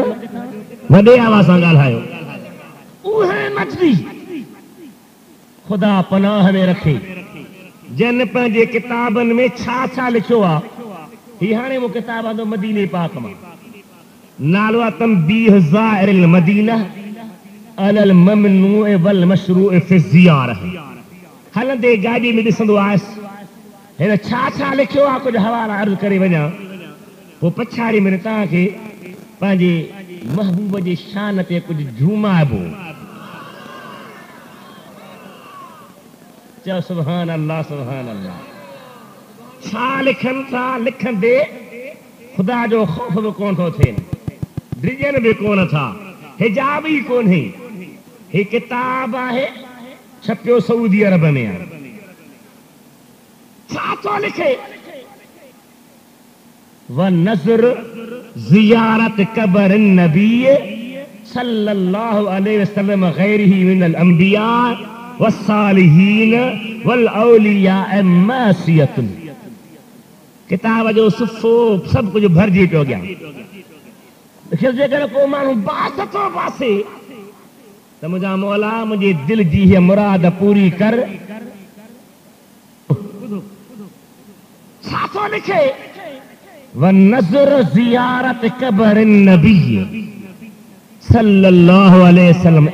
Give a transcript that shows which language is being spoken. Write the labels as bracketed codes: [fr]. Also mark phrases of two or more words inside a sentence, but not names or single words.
[sd] वॾे आवाज़ सां ॻाल्हायो। उहे नजदी खुदा पनाह में रखे। जन पंहिंजे किताबनि में छा छा लिखियो आहे, ही हाणे वो किताब आंदो मदीने पाक मां, नालो आहे तंबीह ज़ाइरिल मदीना अलल ममनूअ वल मशरूअ फी ज़ियारह। हलंदे गाॾी में ॾिसंदो आयसि हिन छा छा लिखियो आहे, कुझु हवाला अर्ज़ करे वञा, पोइ पछाड़ी में तव्हांखे पंहिंजे महबूब जे शान ते कुझु झूमाइबो। चओ [ar] سبحان الله، سبحان الله. [sd] छा लिखनि था, लिखंदे खुदा जो ख़ौफ़ बि कोन थो थिए, डिॼनि बि कोन था, हिजाब ई कोन्हे। ही किताब आहे, छपियो सऊदी अरब में आहे। छा थो लिखे? [ar] و نذر زيارة قبر نبي صلى الله عليه وسلم غيره من الأنبياء والصالحين والأولياء معصية. [sd] किताब जो सुफ़ो सभु कुझु भरिजी पियो गया। जेकर को माण्हू बास थो पासे त मुंहिंजा मौला मुंहिंजे दिल जी हीअ मुराद पूरी कर। छा थो लिखे? [ar] و نذر زيارة قبر نبي صلى الله عليه وسلم.